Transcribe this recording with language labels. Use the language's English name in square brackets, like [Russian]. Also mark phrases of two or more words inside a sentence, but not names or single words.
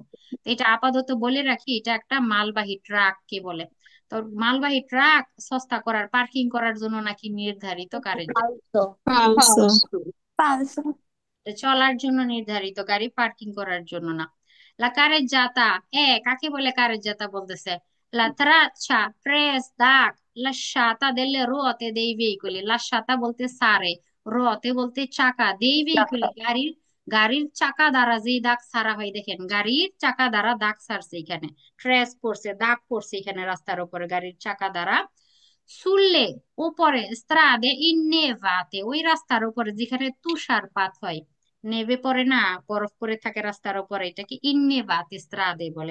[Bangla] তো এটা আপাতত বলে রাখি, এটা একটা মালবাহী ট্রাক কে বলে। তো মালবাহী ট্রাক সস্তা করার, পার্কিং করার জন্য নাকি নির্ধারিত কারেন্ট, [Italian] falso, falso, falso, falso, [Bangla] চলার জন্য নির্ধারিত গাড়ি, পার্কিং করার জন্য না। [Italian] la carreggiata, [Bangla] কাকে বলে কারেজ্জাতা বলতেছে? [Italian] la traccia lasciata delle ruote dei veicoli, [Bangla] lasciata বলতে সারে, রোতে বলতে চাকা, [Italian] dei veicoli [Bangla] গাড়ির, গাড়ির চাকা দ্বারা যে দাগ ছাড়া হয়, দেখেন গাড়ির চাকা দ্বারা দাগ ছাড়ছে এখানে, ট্রেস পড়ছে, দাগ পড়ছে এখানে রাস্তার উপরে গাড়ির চাকা দ্বারা। সুললে উপরে, [Italian] strade innevate, [Bangla] ওই রাস্তার উপরে যেখানে তুষারপাত হয়, নেভে পড়ে না, বরফ পরে থাকে রাস্তার উপরে, এটাকে [Italian] innevate strade [Bangla] বলে।